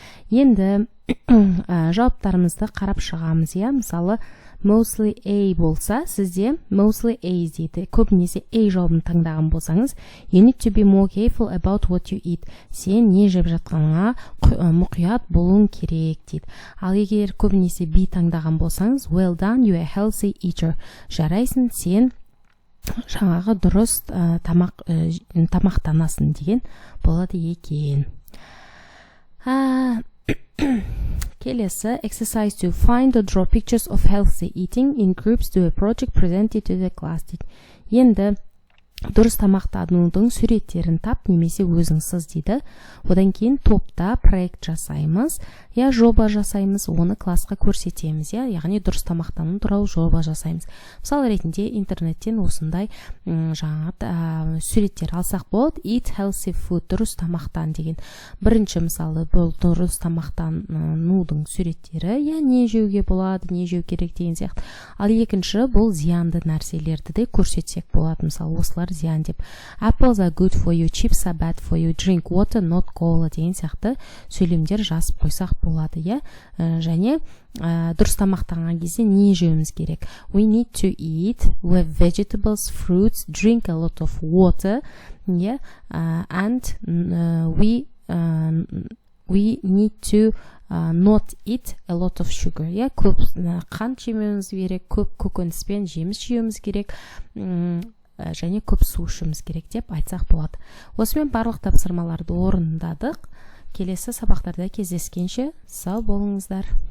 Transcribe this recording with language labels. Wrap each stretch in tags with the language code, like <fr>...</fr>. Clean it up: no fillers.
<kk>Енді жауаптарымызды қарап шығамыз, иә? Мысалы, mostly A болса, сізде mostly A дейді. Көбінесе A жауабын таңдаған болсаңыз,</kk> <en>you need to be more careful about what you eat.</en> <kk>Сен не жеп жатқаныңа мұқият болуың керек дейді. Ал егер көбінесе B таңдаған болсаңыз,</kk> <en>well done, you are a healthy eater.</en> <kk>Жарайсың, сен жаңағы дұрыс тамақтанасың деген болады екен.</kk> <en>Келесі, exercise to find or draw pictures of healthy eating in groups to a project presented to the class.</en> <kk>Енді дұрыс тамақтанудың суреттерін тап, немесе өзіңсіз дейді. Одан кейін топта проект жасаймыз, я жоба жасаймыз, оны классқа көрсетеміз, я, яғни дұрыс тамақтану туралы жоба жасаймыз. Мысалы ретінде интернеттен осындай жаңа суреттер алсақ болады.</kk> <en>Eat healthy food,</en> <kk>дұрыс тамақтан деген. Бірінші мысалы бұл дұрыс тамақтанудың суреттері, я, не жеуге болады, не жеу керек деген сияқты. Ал екінші бұл зиянды нәрселерді де көрсетсек болады. Мысалы осылар зиян деп.</kk> <en>Apples are good for you, chips are bad for you, drink water, not cola</en> <kk>деген сияқты сөйлемдер жазып қойсақ болады, иә? Және дұрыс тамақтанған кезде не жеуіміз керек?</kk> <en>We need to eat with vegetables, fruits, drink a lot of water, yeah? And we need to not eat a lot of sugar, yeah?</en> <kk>Көп қант жемеуіміз керек, көп көкөніс пен жеміс жеуіміз керек, және көп су ішуіміз керек деп айтсақ болады. Осымен барлық тапсырмаларды орындадық. Келесі сабақтарда кездескенше сау болыңыздар.</kk>